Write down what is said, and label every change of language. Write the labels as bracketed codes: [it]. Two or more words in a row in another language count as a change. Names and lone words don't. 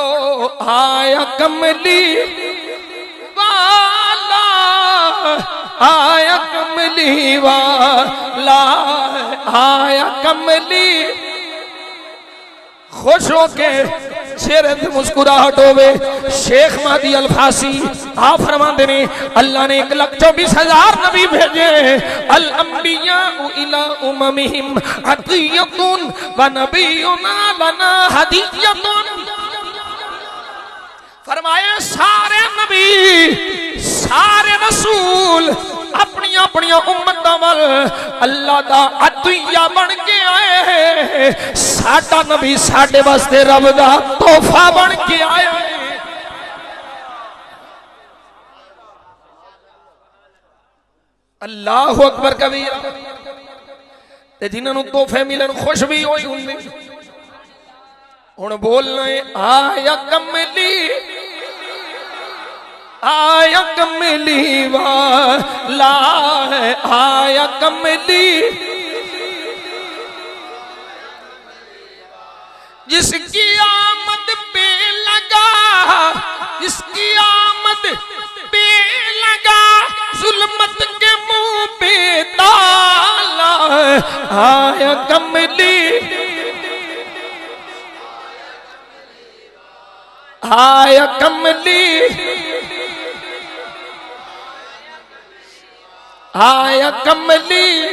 [pa] ہایا کملی والا آیا کملی والا آیا کملی. خوش ہوکے چہرے پہ مسکراہٹ ہووے. شیخ مہدی الفاسی آپ فرماتے نے اللہ نے 1,24,000 نبی بھیجے. [ar] الأنبياء إلى أممهم هدية ونبينا لنا هدية. [pa] فرمائے سارے نبی سارے رسول اپنی اپنی امت وال اللہ دا عطیہ بن کے آئے. ساڈا نبی ساڈے واسطے رب دا تحفہ بن کے آیا ہے. [ar] الله أكبر كبيرا. [pa] تے جنہاں نوں تحفے ملن خوش بھی ہوئی ہندی. ہن بولنا ہے آیا کملی آیا کملی والا ہے آیا کملی. [ur] جس کی آمد پہ لگا جس کی آمد پہ لگا ظلمت کے منہ پہ تالا آیا کملی آیا کملی آیا کملی.